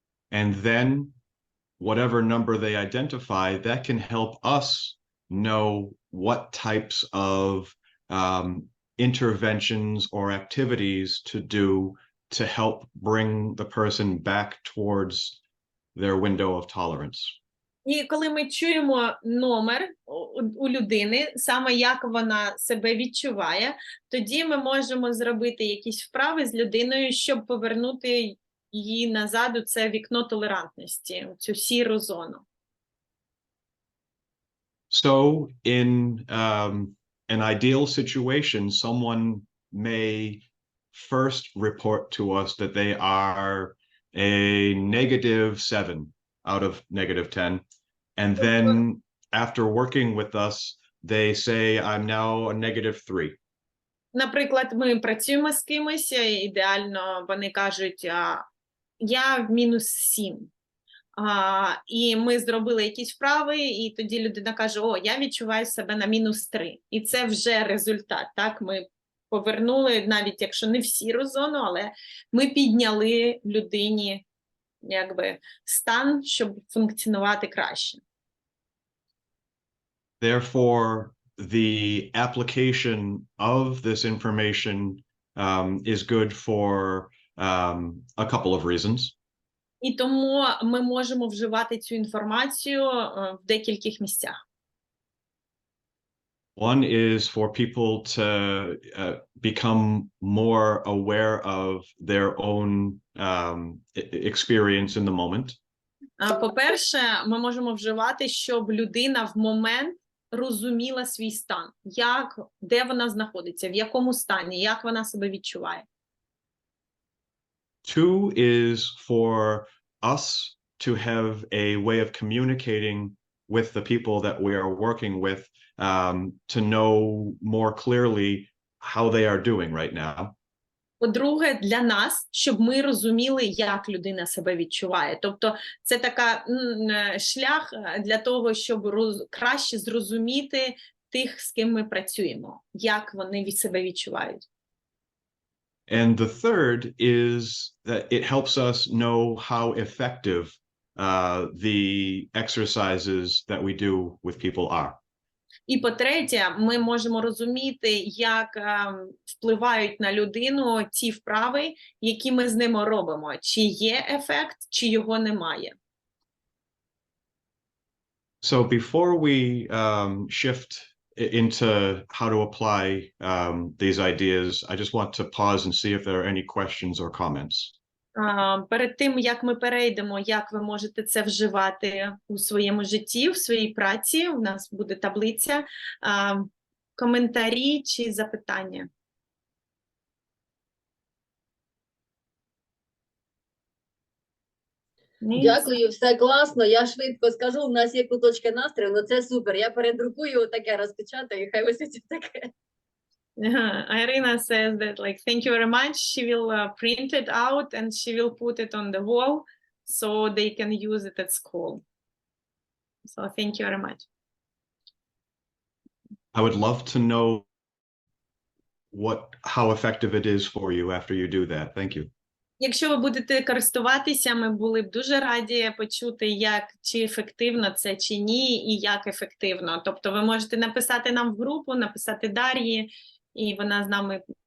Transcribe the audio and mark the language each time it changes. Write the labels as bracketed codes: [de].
[en] And then whatever number they identify, that can help us know what types of interventions or activities to do to help bring the person back towards their window of tolerance. [uk] І коли ми чуємо номер у людини, саме як вона себе відчуває, тоді ми можемо зробити якісь вправи з людиною, щоб повернути її назад у це вікно толерантності, у цю сіру зону. [en] So in an ideal situation, someone may first report to us that they are a -7 out of -10. And then after working with us, they say, I'm now a -3. [uk] Наприклад, ми працюємо з кимось, ідеально вони кажуть, я в -7. І ми зробили якісь вправи, і тоді людина каже, я відчуваю себе на -3. І це вже результат, так? Ми повернули, навіть якщо не в сіру зону, але ми підняли людині стан, щоб функціонувати краще. [en] Therefore, the application of this information is good for a couple of reasons. [uk] І тому ми можемо вживати цю інформацію в декількох місцях. [en] One is for people to become more aware of their own experience in the moment. [uk] По-перше, ми можемо вживати, щоб людина в момент розуміла свій стан, де вона знаходиться, в якому стані, як вона себе відчуває. [en] Two is for us to have a way of communicating with the people that we are working with, to know more clearly how they are doing right now. [uk] По-друге, для нас, щоб ми розуміли, як людина себе відчуває. Тобто це така шлях для того, щоб краще зрозуміти тих, з ким ми працюємо, як вони від себе відчувають. [en] And the third is that it helps us know how effective the exercises that we do with people are. [uk] І по-третє, ми можемо розуміти, як впливають на людину ті вправи, які ми з ними робимо. Чи є ефект, чи його немає. [en] So before we shift into how to apply these ideas, I just want to pause and see if there are any questions or comments. [uk] Перед тим, як ми перейдемо, як ви можете це вживати у своєму житті, в своїй праці, у нас буде таблиця, коментарі чи запитання. Дякую, все класно. Я швидко скажу, у нас є куточки настрою, ну це супер. Я передрукую таке, розпечатаю, і хай ось це таке. [en] Irina says that, thank you very much. She will print it out and she will put it on the wall so they can use it at school. So thank you very much. I would love to know how effective it is for you after you do that. Thank you. [uk] Якщо ви будете користуватися, ми були б дуже раді почути, чи ефективно це, чи ні, і як ефективно. Тобто ви можете написати нам в групу, написати Дар'ї, і вона з нами